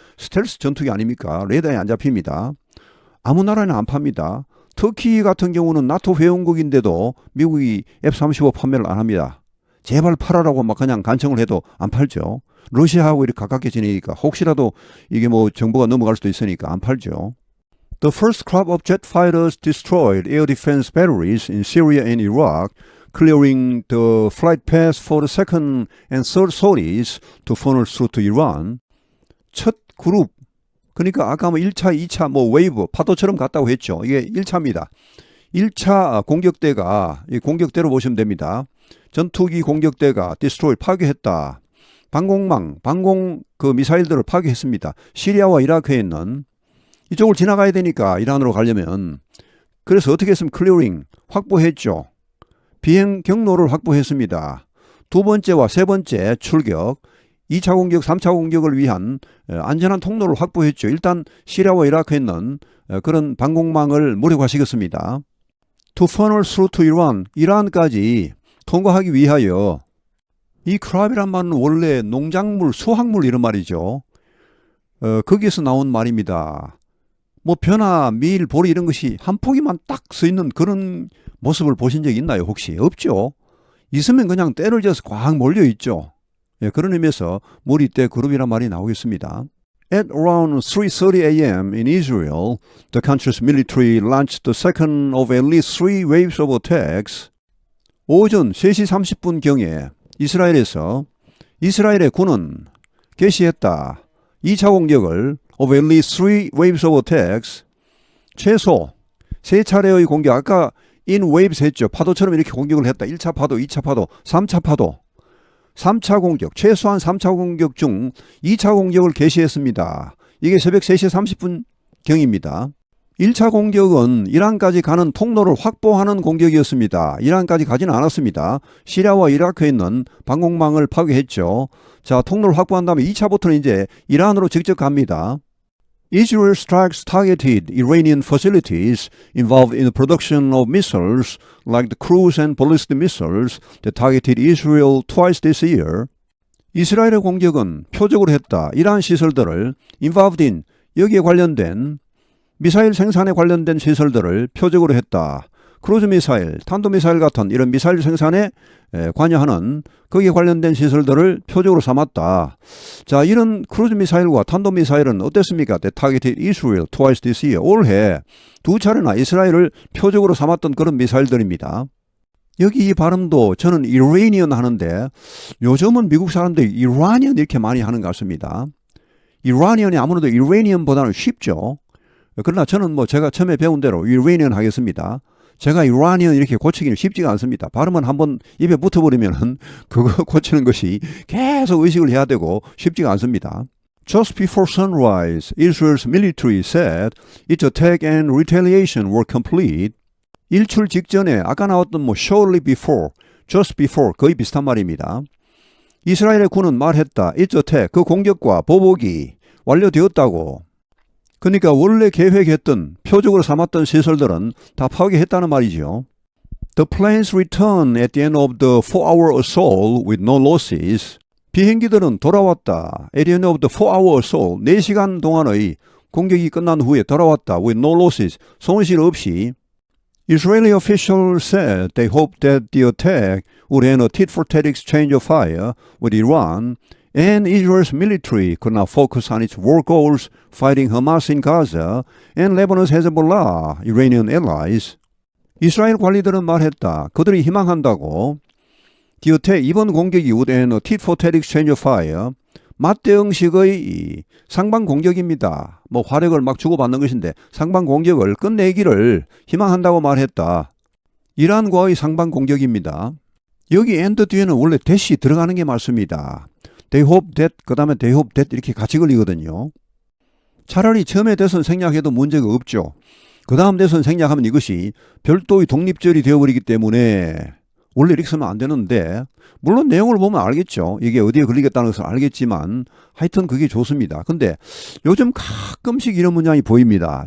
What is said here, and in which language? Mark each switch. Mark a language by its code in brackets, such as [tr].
[ko] 스텔스 전투기 아닙니까? 레이더에 안 잡힙니다. 아무 나라는 안 팝니다. 터키 같은 경우는 나토 회원국인데도 미국이 F-35 판매를 안 합니다. 제발 팔아라고 막 그냥 간청을 해도 안 팔죠. 러시아하고 이렇게 가깝게 지내니까 혹시라도 이게 뭐 정보가 넘어갈 수도 있으니까 안 팔죠. [en] The first crop of jet fighters destroyed air defense batteries in Syria and Iraq, clearing the flight path for the second and third sorties to funnel through to Iran. [ko] 첫 그룹, 그러니까 아까 뭐 1차, 2차 뭐 웨이브, 파도처럼 갔다고 했죠. 이게 1차입니다. 1차 공격대가, 이 공격대로 보시면 됩니다. 전투기 공격대가 destroy, 파괴했다. 방공 그 미사일들을 파괴했습니다. 시리아와 이라크에 있는 이쪽을 지나가야 되니까 이란으로 가려면 그래서 어떻게 했으면 클리어링, 확보했죠. 비행 경로를 확보했습니다. 두 번째와 세 번째 출격, 2차 공격, 3차 공격을 위한 안전한 통로를 확보했죠. 일단 시리아와 이라크에 있는 그런 방공망을 무력화시켰습니다. [en] To funnel through to Iran, [ko] 이란까지 통과하기 위하여. 이 크랍이란 말은 원래 농작물, 수확물 이런 말이죠. 거기에서 나온 말입니다. 뭐 벼나 밀, 보리 이런 것이 한 포기만 딱 서 있는 그런 모습을 보신 적이 있나요? 혹시? 없죠. 있으면 그냥 때를 지어서 꽉 몰려 있죠. 예, 그런 의미에서 무리대 그룹이란 말이 나오겠습니다. [en] At around 3:30 a.m. in Israel, the country's military launched the second of at least three waves of attacks. [ko] 오전 3시 30분경에 이스라엘의 군은 개시했다. 2차 공격을 [en] of at least three waves of attacks. [ko] 최소 3차례의 공격. 아까 [en] in waves [ko] 했죠. 파도처럼 이렇게 공격을 했다. 1차 파도, 2차 파도, 3차 파도. 3차 공격, 최소한 3차 공격 중 2차 공격을 개시했습니다. 이게 새벽 3시 30분 경입니다. 1차 공격은 이란까지 가는 통로를 확보하는 공격이었습니다. 이란까지 가지는 않았습니다. 시리아와 이라크에 있는 방공망을 파괴했죠. 자, 통로를 확보한 다음에 2차부터는 이제 이란으로 직접 갑니다. [en] Israel strikes targeted Iranian facilities involved in the production of missiles like the cruise and ballistic missiles that targeted Israel twice this year. [ko] 이스라엘의 공격은 표적으로 했다. 이러한 시설들을 involved in, 여기에 관련된 미사일 생산에 관련된 시설들을 표적으로 했다. 크루즈 미사일, 탄도미사일 같은 이런 미사일 생산에 관여하는 거기에 관련된 시설들을 표적으로 삼았다. 자, 이런 크루즈 미사일과 탄도미사일은 어땠습니까? [en] They targeted Israel twice this year. [ko] 올해 두 차례나 이스라엘을 표적으로 삼았던 그런 미사일들입니다. 여기 이 발음도 저는 Iranian 하는데 요즘은 미국 사람들이 Iranian 이렇게 많이 하는 것 같습니다. Iranian이 아무래도 Iranian보다는 쉽죠. 그러나 저는 제가 처음에 배운 대로 Iranian 하겠습니다. 제가 Iranian 이렇게 고치기는 쉽지가 않습니다. 발음은 한번 입에 붙어버리면 그거 고치는 것이 계속 의식을 해야 되고 쉽지가 않습니다. [en] Just before sunrise, Israel's military said its attack and retaliation were complete. [ko] 일출 직전에 아까 나왔던 [en] shortly before, just before [ko] 거의 비슷한 말입니다. 이스라엘의 군은 말했다. [en] its attack, [ko] 그 공격과 보복이 완료되었다고. 그러니까 원래 계획했던 표적으로 삼았던 시설들은 다 파괴했다는 말이죠. [en] The planes returned at the end of the 4-hour assault with no losses. [ko] 비행기들은 돌아왔다. [en] At the end of the 4-hour assault, [ko] 4시간 동안의 공격이 끝난 후에 돌아왔다. [en] With no losses, [ko] 손실 없이. [en] Israeli officials said they hoped that the attack would end a tit-for-tat exchange of fire with Iran and Israel's military could now focus on its war goals fighting Hamas in Gaza and Lebanon's Hezbollah, Iranian allies. [ko] 이스라엘 관리들은 말했다. 그들이 희망한다고. [en] The attack, [ko] 이번 공격이 [en] would end a tit-for-tat exchange of fire. [ko] 맞대응식의 상방 공격입니다. 화력을 막 주고받는 것인데 상방 공격을 끝내기를 희망한다고 말했다. 이란과의 상방 공격입니다. 여기 and 뒤에는 원래 that이 들어가는 게 맞습니다. [en] They hope that, [ko] 그 다음에 [en] they hope that [ko] 이렇게 같이 걸리거든요. 차라리 처음에 대선 생략해도 문제가 없죠. 그 다음 대선 생략하면 이것이 별도의 독립절이 되어버리기 때문에 원래 이렇게 쓰면 안 되는데 물론 내용을 보면 알겠죠. 이게 어디에 걸리겠다는 것을 알겠지만 하여튼 그게 좋습니다. 근데 요즘 가끔씩 이런 문장이 보입니다.